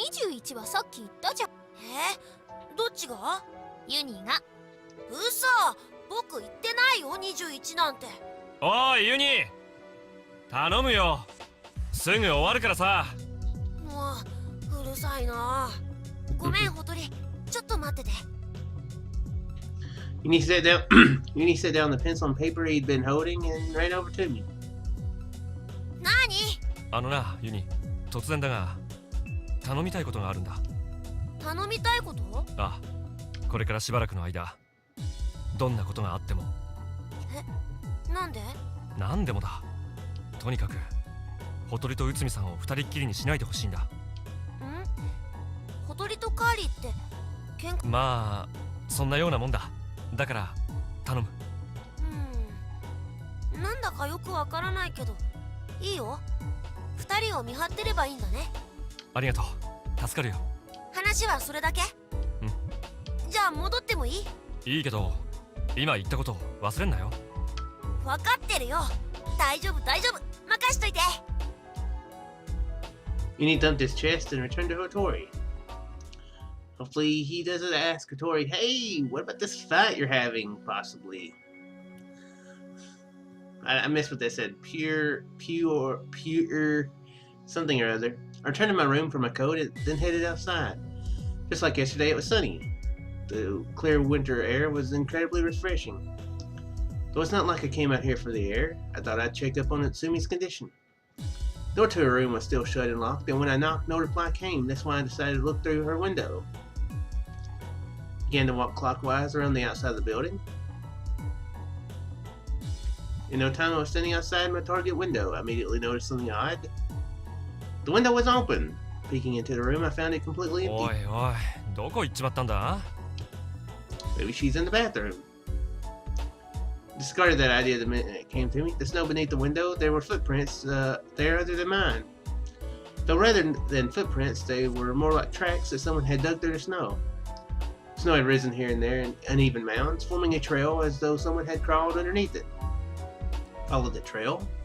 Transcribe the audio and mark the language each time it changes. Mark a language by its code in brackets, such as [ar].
[ja] 21はさっき言ったじゃん。どっちが？ユニが。嘘！僕言ってないよ、21なんて。おいユニ、頼むよ。すぐ終わるからさ。もううるさいな。ごめんホトリ、ちょっと待ってて。 [en] Uni set down the pencil and paper he'd been holding and ran over to me. [ja] あのな、ユニ、突然だが頼みたいことがあるんだ。頼みたいこと？ああ、これからしばらくの間、どんなことがあっても。なんで？なんでもだ。とにかく、ホトリと内海さんを二人っきりにしないでほしいんだ。ん？ホトリとカーリーって喧嘩？まあ、そんなようなもんだ。だから頼む。なんだかよくわからないけど、いいよ。二人を見張ってればいいんだね。ありがとう。助かるよ。話はそれだけ？うん。じゃあ戻ってもいい？いいけど、今言ったこと忘れんなよ。分かってるよ。大丈夫大丈夫、任しといて。 [en] Uni thumped his chest and returned to Hotori. Hopefully he doesn't ask Hotori, hey, what about this fight you're having, possibly? I missed what they said. Pure, something or other. I returned to my room for my coat and then headed outside. Just like yesterday, it was sunny. The clear winter air was incredibly refreshing. Though it's not like I came out here for the air, I thought I'd check up on Utsumi's condition. The door to her room was still shut and locked, and when I knocked, no reply came. That's why I decided to look through her window. Began to walk clockwise around the outside of the building. In no time, I was standing outside my target window. I immediately noticed something odd. The window was open. Peeking into the room, I found it completely empty. [ja] おいおい、どこ行っちまったんだ? [en] Maybe she's in the bathroom. Discarded that idea the minute it came to me. The snow beneath the window, there were footprints there other than mine. Though rather than footprints, they were more like tracks that someone had dug through the snow. Snow had risen here and there in uneven mounds, forming a trail as though someone had crawled underneath it. Followed the trail.